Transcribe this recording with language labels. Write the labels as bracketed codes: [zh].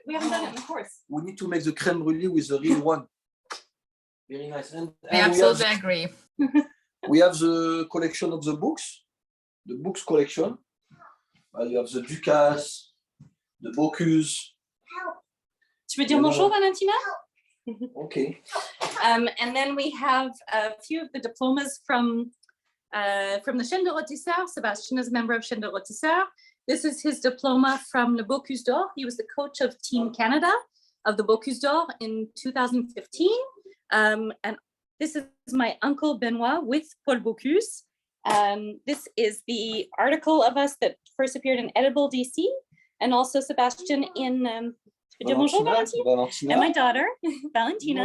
[en] We haven't done it in the course. We need to make the crème brûlée with the real one. Very nice. And I absolutely agree. We have the collection of the books collection. You have the Ducasse, the Bocuse. [fr] Tu veux dire bonjour, Valentina? [en] Okay. And then we have a few of the diplomas from the Chaîne de Rôtisseurs. Sébastien is a member of Chaîne de Rôtisseurs. This is his diploma from Le Bocuse d'Or. He was the coach of Team Canada of the Bocuse d'Or in 2015. And this is my uncle Benoit with Paul Bocuse. This is the article of us that first appeared in Edible DC, and also Sebastian in Bonjour, Valentina, and my daughter, Valentina.